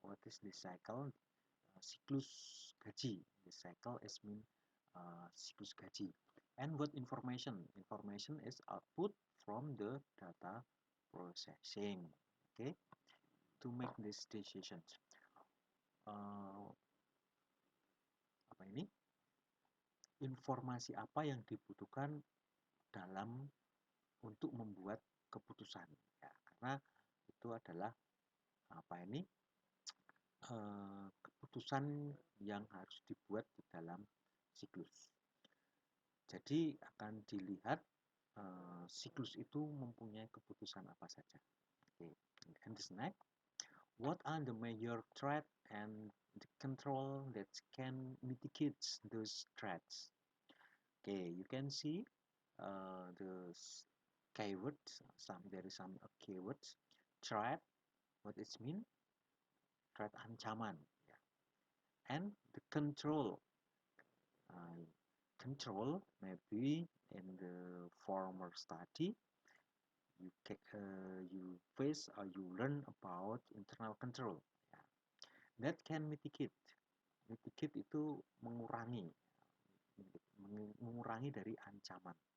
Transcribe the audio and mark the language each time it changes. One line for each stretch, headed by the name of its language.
English: What is this cycle?
Indonesian: Siklus gaji.
English: This cycle is mean
Indonesian: siklus gaji.
English: And what information? Information is output from the data processing. Okay, to make these decisions.
Indonesian: Apa ini? Informasi apa yang dibutuhkan dalam untuk membuat keputusan? Ya, karena itu adalah apa ini? Keputusan yang harus dibuat di dalam siklus. Jadi akan dilihat siklus itu mempunyai keputusan apa saja.
English: Okay. And this next, what are the major threat and the control that can mitigate those threats? Okay, you can see the keywords. There is some keywords. Threat, what it mean? Threat ancaman. Yeah. And the control. Uh, Control maybe in the former study you face or you learn about internal control. Yeah. That can mitigate.
Indonesian: Mitigate itu mengurangi dari ancaman.